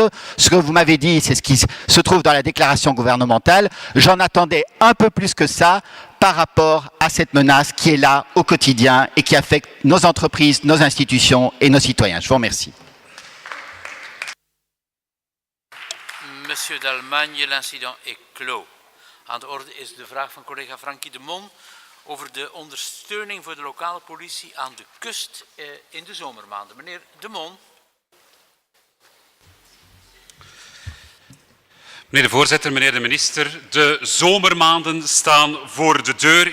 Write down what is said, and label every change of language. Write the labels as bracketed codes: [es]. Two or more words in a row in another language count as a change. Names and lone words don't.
[fr] Ce que vous m'avez dit, c'est ce qui se trouve dans la déclaration gouvernementale. J'en attendais un peu plus que ça par rapport à cette menace qui est là au quotidien et qui affecte nos entreprises, nos institutions et nos citoyens. Je vous remercie. Monsieur d'Allemagne, l'incident est clos. [nl] Aan de orde is de vraag van collega Frankie de Mon over de ondersteuning voor de lokale politie aan de kust in de zomermaanden. Meneer de Mon. Meneer de voorzitter, meneer de minister, de zomermaanden staan voor de deur.